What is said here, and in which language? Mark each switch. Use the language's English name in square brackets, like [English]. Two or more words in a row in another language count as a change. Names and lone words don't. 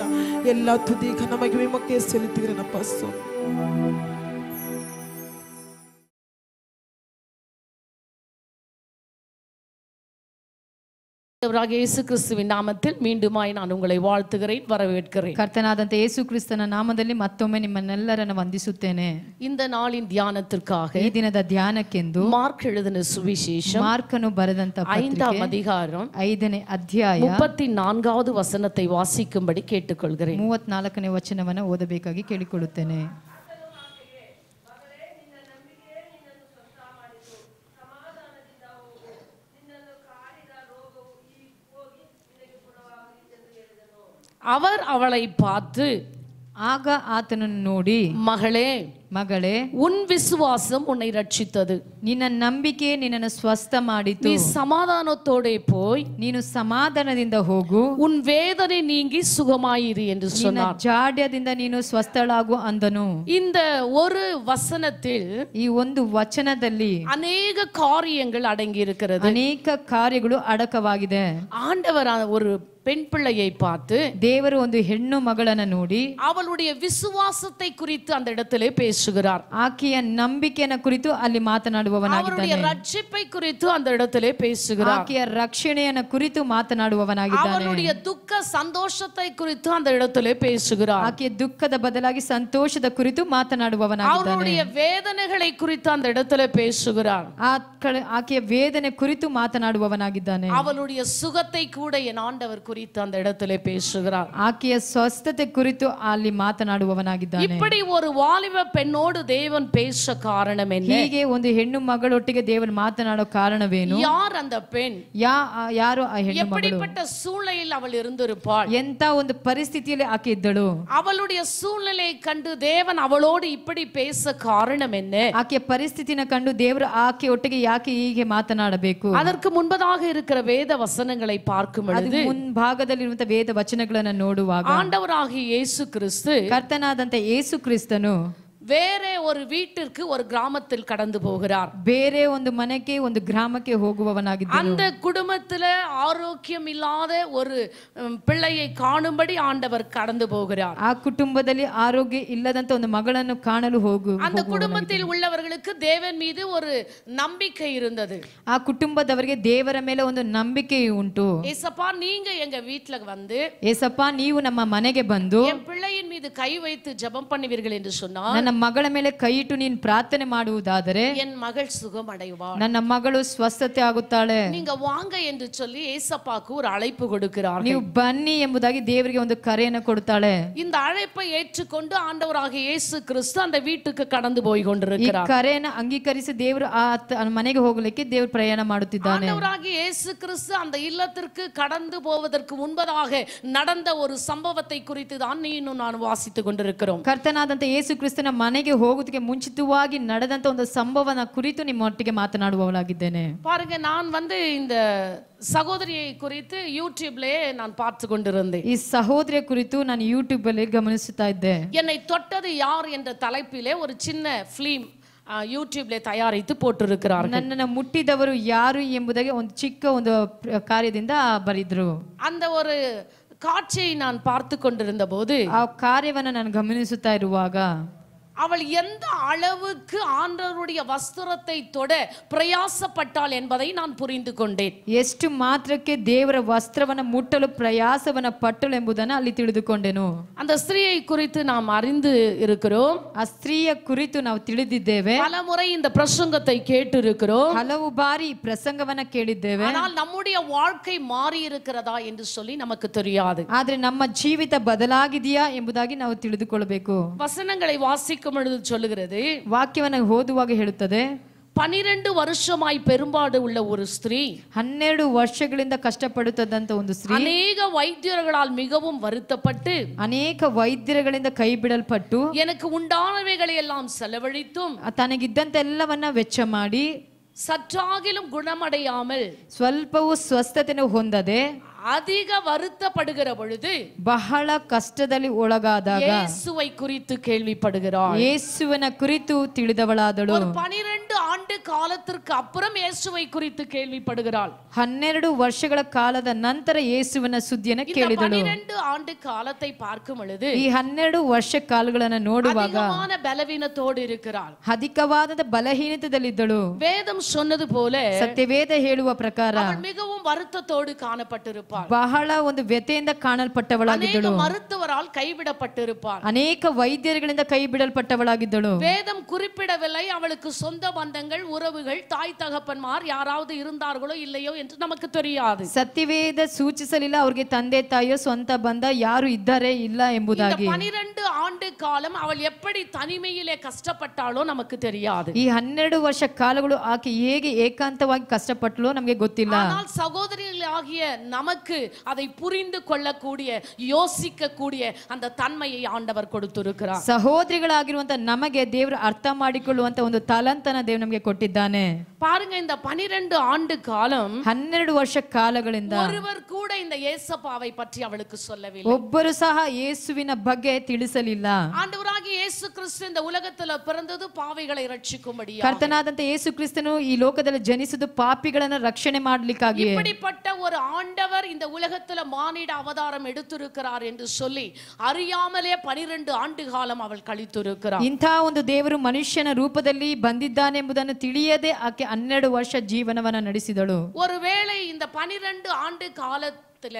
[Tamil] எல்லா துதி கன மகிமை மக்கே செலுத்துகிறேன் அப்பா சுவாமி. இயேசு கிறிஸ்துவின் நாமத்தில் மீண்டுமாய் நான் உங்களை வாழ்த்துகிறேன், வரவேற்கிறேன். [Kannada] ಕರ್ತನಾದಂತ ಯೇಸು ಕ್ರಿಸ್ತನ ನಾಮದಲ್ಲಿ ಮತ್ತೊಮ್ಮೆ ನಿಮ್ಮನ್ನೆಲ್ಲರನ್ನು ವಂದಿಸುತ್ತೇನೆ. [Tamil] இந்த நாளின் தியானத்திற்காக [Kannada] ಈ ದಿನದ ಧ್ಯಾನಕ್ಕೆಂದು [Tamil] ಮಾರ್ಕ್ எழுதின சுவிசேஷம் [Kannada] ಮಾರ್ಕನು ಬರೆದಂತ [Tamil] 5ாம் அதிகாரம் [Kannada] 5ನೇ ಅಧ್ಯಾಯ [Tamil] 34வது வசனத்தை வாசிக்கும்படி கேட்டுக்கொள்கிறேன். [Kannada] 34ನೇ ವಚನವನ್ನು ಓದಬೇಕಾಗಿ ಕೇಳಿಕೊಳ್ಳುತ್ತೇನೆ. [Tamil] அவர் அவளை பார்த்து, [Kannada] ಆಗ ಆತನನ್ನು ನೋಡಿ, [Tamil] மகளே [Kannada] ಮಗಳೇ, [Tamil] உன் விசுவாசம் உன்னை ரட்சித்தது, [Kannada] ನಿನ್ನ ನಂಬಿಕೆ ನಿನ್ನನ್ನು ಸ್ವಸ್ಥ ಮಾಡಿತು, [Tamil] நீ சமாதானத்தோடே போய் [Kannada] ನೀನು ಸಮಾಧಾನದಿಂದ ಹೋಗು, [Tamil] உன் வேதனை நீங்கி சுகமாயிரு என்று [Kannada] ನಿನ್ನ [Tamil] சொன்னார். [Kannada] ಜಾಡ್ಯದಿಂದ ನೀನು ಸ್ವಸ್ಥಳಾಗು ಅಂದನು. [Tamil] இந்த ஒரு வசனத்தில் [Kannada] ಈ ಒಂದು ವಚನದಲ್ಲಿ [Tamil] அநேக காரியங்கள் அடங்கி இருக்கிறது. [Kannada] ಅನೇಕ ಕಾರ್ಯಗಳು ಅಡಕವಾಗಿದೆ. [Tamil] ஆண்டவர் ஒரு பெண் பிள்ளையை பார்த்து, [Kannada] ದೇವರು ಒಂದು ಹೆಣ್ಣು ಮಗಳನ್ನ ನೋಡಿ [Tamil] அவளுடைய விசுவாசத்தை குறித்து அந்த இடத்திலே பேசுகிறார். [Kannada] ಆಕೆಯ ನಂಬಿಕೆಯ ಕುರಿತು ಅಲ್ಲಿ ಮಾತನಾಡುವವನಾಗಿದ್ದಾನೆ. [Tamil] அவருடைய ரட்சிப்பை குறித்து அந்த இடத்திலே பேசுகிறார். [Kannada] ಆಕೆಯ ರಕ್ಷಣೆಯ ಕುರಿತು ಮಾತನಾಡುವವನಾಗಿದ್ದಾನೆ. [Tamil] அவருடைய துக்க சந்தோஷத்தை குறித்து அந்த இடத்திலே பேசுகிறார். [Kannada] ಆಕೆಯ ದುಃಖದ ಬದಲಾಗಿ ಸಂತೋಷದ ಕುರಿತು ಮಾತನಾಡುವವನಾಗಿದ್ದಾನೆ. [Tamil] அவருடைய வேதனைகளை குறித்து அந்த இடத்திலே பேசுகிறார். [Kannada] ಆಕೆಯ ವೇದನೆ ಕುರಿತು ಮಾತನಾಡುವವನಾಗಿದ್ದಾನೆ. [Tamil] அவளுடைய சுகத்தை கூட என் ஆண்டவர் குறித்து அந்த இடத்திலே பேசுகிறார். [Kannada] ಆಕೆಯ ಸ್ವಸ್ಥತೆ ಕುರಿತು ಅಲ್ಲಿ ಮಾತನಾಡುವವನಾಗಿದ್ದಾನೆ. [Tamil] இப்படி ஒரு வாலிப பெண் பெண்ணோடு தேவன் பேச காரணம் என்ன? [Kannada] ಹೀಗೆ ಒಂದು ಹೆಣ್ಣು ಮಗಳೊಟ್ಟಿಗೆ ದೇವರು ಮಾತನಾಡೋ ಕಾರಣವೇನು? [Tamil] யார் அந்த பெண்? [Kannada] ಯಾರು ಆ ಹೆಣ್ಣು ಮಗಳು? [Tamil] எப்படிப்பட்ட சூழ்நிலையில் அவள் இருந்திருப்பாள்? [Kannada] ಎಂತ ಒಂದು ಪರಿಸ್ಥಿತಿಯಲ್ಲಿ ಆಕೆ ಇದ್ದಳು? [Tamil] அவளுடைய சூழ்நிலையை கண்டு தேவன் அவளோடு இப்படி பேச காரணம் என்ன? [Kannada] ಆಕೆಯ ಪರಿಸ್ಥಿತಿನ ಕಂಡು ದೇವರು ಆಕೆ ಒಟ್ಟಿಗೆ ಯಾಕೆ ಹೀಗೆ ಮಾತನಾಡಬೇಕು? [Tamil] அதற்கு முன்பதாக இருக்கிற வேத வசனங்களை பார்க்கும் [Kannada] ಅದು [Tamil] பொழுது [Kannada] ಮುಂಭಾಗದಲ್ಲಿರುವಂತಹ ವೇದ ವಚನಗಳನ್ನು ನೋಡುವಾಗ [Tamil] ஆண்டவராகிய இயேசு கிறிஸ்து [Kannada] ಕರ್ತನಾದಂತ ಯೇಸು ಕ್ರಿಸ್ತನು [Tamil] வேற ஒரு வீட்டிற்கு ஒரு கிராமத்தில் கடந்து போகிறார். [Kannada] ಬೇರೆ ಒಂದು ಮನೆಗೆ ಒಂದು ಗ್ರಾಮಕ್ಕೆ ಹೋಗುವವನಾಗಿದ್ದನು. [Tamil] அந்த குடும்பத்துல ஆரோக்கியம் இல்லாத ஒரு பிள்ளையை காணும்படி ஆண்டவர் கடந்து போகிறார். [Kannada] ಆ ಕುಟುಂಬದಲ್ಲಿ ಆರೋಗ್ಯ ಇಲ್ಲದಂತ ಒಂದು ಮಗಳನ್ನು ಕಾಣಲು [Tamil] அந்த குடும்பத்தில் உள்ளவர்களுக்கு தேவன் மீது ஒரு நம்பிக்கை இருந்தது. [Kannada] ಆ ಕುಟುಂಬದವರಿಗೆ ದೇವರ ಮೇಲೆ ಒಂದು ನಂಬಿಕೆ ಉಂಟು. [Tamil] ஏசப்பா நீங்க எங்க வீட்ல வந்து [Kannada] ಏಸಪ್ಪ ನೀವು ನಮ್ಮ ಮನೆಗೆ ಬಂದು [Tamil] என் பிள்ளையின் மீது கை வைத்து ஜெபம் பண்ணுவீர்கள் என்று சொன்னார். [Kannada] ನನ್ನ ಮಗಳ ಮೇಲೆ ಕೈ ಇಟ್ಟು ನೀನು ಪ್ರಾರ್ಥನೆ ಮಾಡುವುದಾದರೆ [Tamil] என் மகள் சுகம் அடைவாள், [Kannada] ನನ್ನ ಮಗಳು ಸ್ವಸ್ಥತೆ ಆಗುತ್ತಾಳೆ. [Tamil] நீங்க வாங்க என்று சொல்லி ஏசப்பாக்கு ஒரு அழைப்பு கொடுக்கிறார். [Kannada] ನೀವು ಬನ್ನಿ ಎಂಬುದಾಗಿ ದೇವರಿಗೆ ಒಂದು ಕರೆಯನ್ನು ಕೊಡ್ತಾಳೆ. [Tamil] இந்த அழைப்பை ஏற்றுக்கொண்டு ஆண்டவராகிய இயேசு கிறிஸ்து அந்த வீட்டுக்கு கடந்து போய் [Kannada] ಈ [Tamil] கொண்டிருக்கிறார். [Kannada] ಕರೆಯನ್ನು ಅಂಗೀಕರಿಸಿ ದೇವರು ಆ ಮನೆಗೆ ಹೋಗಲಿಕ್ಕೆ ದೇವರು ಪ್ರಯಾಣ ಮಾಡುತ್ತಿದ್ದಾನೆ. [Tamil] ஆண்டவராகிய இயேசு கிறிஸ்து அந்த இல்லத்திற்கு கடந்து போவதற்கு முன்பதாக நடந்த ஒரு சம்பவத்தை குறித்து தான் நீனும் நான் வாசித்துக் கொண்டிருக்கிறோம். [Kannada] ಕರ್ತನಾದಂತ ಯೇಸು ಕ್ರಿಸ್ತನ ಮನೆಗೆ ಹೋಗುವುದಕ್ಕೆ ಮುಂಚಿತವಾಗಿ ನಡೆದಂತ ಒಂದು ಸಂಭವನ ಕುರಿತು ನಿಮ್ಮೊಟ್ಟಿಗೆ ಮಾತನಾಡುವವಳಾಗಿದ್ದೇನೆ. [Tamil] பாருங்க, நான் வந்து இந்த சகோதரியை குறித்து யூடியூப்ல நான் பார்த்து கொண்டிருந்தேன். [Kannada] ಈ ಸಹೋದರಿಯ ಕುರಿತು ನಾನು ಯೂಟ್ಯೂಬ್ ಅಲ್ಲಿ ಗಮನಿಸುತ್ತಾ ಇದ್ದೆ. [Tamil] என்னை தொட்டது யார் என்ற தலைப்பிலே ஒரு சின்ன ஃபிலிம் யூடியூப்ல தயாரித்து போட்டிருக்கிறார்கள். [Kannada] ನನ್ನನ್ನು ಮುಟ್ಟಿದವರು ಯಾರು ಎಂಬುದಾಗಿ ಒಂದು ಚಿಕ್ಕ ಒಂದು ಕಾರ್ಯದಿಂದ ಬರೆದ್ರು. [Tamil] அந்த ஒரு காட்சியை நான் பார்த்து கொண்டிருந்த போது [Kannada] ಆ ಕಾರ್ಯವನ್ನು ನಾನು ಗಮನಿಸುತ್ತಾ ಇರುವಾಗ [Tamil] அவள் எந்த அளவுக்கு ஆண்டவருடைய வஸ்திரத்தை தொட பிரயாசப்பட்டாள் என்பதை நான் புரிந்து கொண்டேன். [Kannada] ಎಷ್ಟು ಮಾತ್ರಕ್ಕೆ ದೇವರ ವಸ್ತ್ರವನ್ನು ಮುಟ್ಟಲು ಪ್ರಯಾಸವನ್ನ ಪಟ್ಟಳು ಎಂಬುದನ್ನು ಅಲ್ಲಿ ತಿಳಿದುಕೊಂಡೆನು. [Tamil] அந்த ஸ்திரீயை குறித்து நாம் அறிந்து இருக்கிறோம். [Kannada] ಆ ಸ್ತ್ರೀಯ ಕುರಿತು ನಾವು ತಿಳಿದಿದ್ದೇವೆ. [Tamil] பல முறை இந்த பிரசங்கத்தை கேட்டு இருக்கிறோம். [Kannada] ಹಲವು ಬಾರಿ ಪ್ರಸಂಗವನ್ನ ಕೇಳಿದ್ದೇವೆ. [Tamil] ஆனால் நம்முடைய வாழ்க்கை மாறி இருக்கிறதா என்று சொல்லி நமக்கு தெரியாது. [Kannada] ಆದ್ರೆ ನಮ್ಮ ಜೀವಿತ ಬದಲಾಗಿದೆಯಾ ಎಂಬುದಾಗಿ ನಾವು ತಿಳಿದುಕೊಳ್ಳಬೇಕು. [Tamil] வசனங்களை வாசிக்கும் பொழுது சொல்லுகிறது, [Kannada] ವಾಕ್ಯವನ್ನು ಓದುವಾಗ ಹೇಳುತ್ತದೆ, [Tamil] 12 வருஷமாய் பெரும்பாடு உள்ள ஒரு ஸ்திரீ, [Kannada] 12 ವರ್ಷಗಳಿಂದ ಕಷ್ಟಪಡುತ್ತದಂತ ಒಂದು ಸ್ತ್ರೀ, [Tamil] அநேக வைத்தியர்களால் மிகவும் வருத்தப்பட்டு, [Kannada] ಅನೇಕ ವೈದ್ಯರುಗಳಿಂದ ಕೈ ಬಿಡಲ್ಪಟ್ಟು, [Tamil] எனக்கு உண்டானவைகளை எல்லாம் செலவழித்தும் [Kannada] ತನಗಿದ್ದಂತೆಲ್ಲವನ್ನ ವೆಚ್ಚ ಮಾಡಿ [Tamil] சற்றாகிலும் குணமடையாமல் [Kannada] ಸ್ವಲ್ಪವೂ ಸ್ವಸ್ಥತೆಯನ್ನು ಹೊಂದದೆ [Tamil] அதிக வருத்தப்படுகிற பொழுது [Kannada] ಬಹಳ ಕಷ್ಟದಲ್ಲಿ ಒಳಗಾದಾಗ [Tamil] இயேசுவை குறித்து கேள்விப்படுகிறாள். [Kannada] ಯೇಸುವಿನ ಕುರಿತು ತಿಳಿದವಳಾದಳು. [Tamil] ஒரு 12 ஆண்டு காலத்திற்கு அப்புறம் இயேசுவை குறித்து கேள்விப்படுகிறாள். [Kannada] 12 ವರ್ಷಗಳ ಕಾಲದ ನಂತರ ಯೇಸುವಿನ ಸುದ್ದಿಯನ್ನು [Tamil] இந்த [Kannada] ಕೇಳಿದಳು. [Tamil] 12 ஆண்டு காலத்தை பார்க்கும் பொழுது [Kannada] ಈ 12 ವರ್ಷ ಕಾಲಗಳನ್ನು ನೋಡುವಾಗ [Tamil] அதிகமான பலவீனத்தோடு இருக்கிறாள். [Kannada] ಅಧಿಕವಾದ ಬಲಹೀನತೆಯಲ್ಲಿದ್ದಳು. [Tamil] வேதம் சொன்னது போல [Kannada] ಸತ್ಯವೇದ ಹೇಳುವ ಪ್ರಕಾರ [Tamil] அவள் மிகவும் வருத்தத்தோடு காணப்பட்டிருப்பாள். [Kannada] ಬಹಳ ಒಂದು ವ್ಯತೆಯಿಂದ ಕಾಣಲ್ಪಟ್ಟವಳಾಗಿದ್ದಳು. [Tamil] அநேக மருத்துவரால் கைவிடப்பட்டிருப்பாள். [Kannada] ಅನೇಕ ವೈದ್ಯರುಗಳಿಂದ ಕೈ ಬಿಡಲ್ಪಟ್ಟವಳಾಗಿದ್ದಳು. [Tamil] வேதம் குறிப்பிடவில்லை அவளுக்கு சொந்த பந்தங்கள், உறவுகள், தாய் தகப்பன்மார் யாராவது இருந்தார்களோ இல்லையோ என்று நமக்கு தெரியாது. [Kannada] ಸತ್ಯವೇದ ಸೂಚಿಸಲಿಲ್ಲ ಅವರಿಗೆ ತಂದೆ ತಾಯಿಯೋ ಸ್ವಂತ ಬಂದ ಯಾರು ಇದ್ದಾರೆ ಇಲ್ಲ ಎಂಬುದಾಗಿ. [Tamil] 12 ஆண்டு காலம் அவள் எப்படி தனிமையிலே கஷ்டப்பட்டாளோ நமக்கு தெரியாது. [Kannada] ಈ 12 ವರ್ಷ ಕಾಲಗಳು ಆಕೆ ಹೇಗೆ ಏಕಾಂತವಾಗಿ ಕಷ್ಟಪಟ್ಟಳೋ ನಮಗೆ ಗೊತ್ತಿಲ್ಲ. [Tamil] ஆனால் சகோதரிகளாகிய நமக்கு அதை புரிந்து கொள்ளக்கூடிய, யோசிக்கக்கூடிய அந்த தன்மையை ஆண்டவர் கொடுத்திருக்கிறார். [Kannada] ಸಹೋದರಿಗಳಾಗಿರುವಂತ ನಮಗೆ ದೇವರು ಅರ್ಥ ಮಾಡಿಕೊಳ್ಳುವಂತ ಒಂದು ತಲಂತನ ದೇವರು ನಮಗೆ ಕೊಟ್ಟಿದ್ದಾನೆ. [Tamil] பாருங்க, இந்த 12 ஆண்டு காலம் [Kannada] 12 ವರ್ಷ ಕಾಲಗಳಿಂದ [Tamil] ஒருவர் கூட இந்த இயேசுவை பற்றி அவளுக்கு சொல்லவில்லை. [Kannada] ಒಬ್ಬರು ಸಹ ಯೇಸುವಿನ ಬಗ್ಗೆ ತಿಳಿಸಲಿಲ್ಲ. [Tamil] ஆண்டவராகிய இயேசு கிறிஸ்து இந்த உலகத்துல பிறந்தது பாவிகளை ரட்சிக்கும்படியா. [Kannada] ಕರ್ತನಾದಂತ ಯೇಸು ಕ್ರಿಸ್ತನು ಈ ಲೋಕದಲ್ಲಿ ಜನಿಸಿದ್ದು ಪಾಪಿಗಳನ್ನು ರಕ್ಷಣೆ ಮಾಡಲಿಕ್ಕಾಗಿ. [Tamil] இப்படிப்பட்ட ஒரு ஆண்டவர் இந்த உலகத்துல மானிட அவதாரம் எடுத்திருக்கிறார் என்று சொல்லி அறியாமலே 12 ஆண்டு காலம் அவள் கழித்திருக்கிறார். [Kannada] ಇಂಥ ಒಂದು ದೇವರು ಮನುಷ್ಯನ ರೂಪದಲ್ಲಿ ಬಂದಿದ್ದಾನೆ ಎಂಬುದನ್ನು ತಿಳಿಯದೆ ಆಕೆ 12 ವರ್ಷ ಜೀವನವನ್ನ ನಡೆಸಿದಳು. [Tamil] ஒருவேளை இந்த 12 ஆண்டு காலத்திலே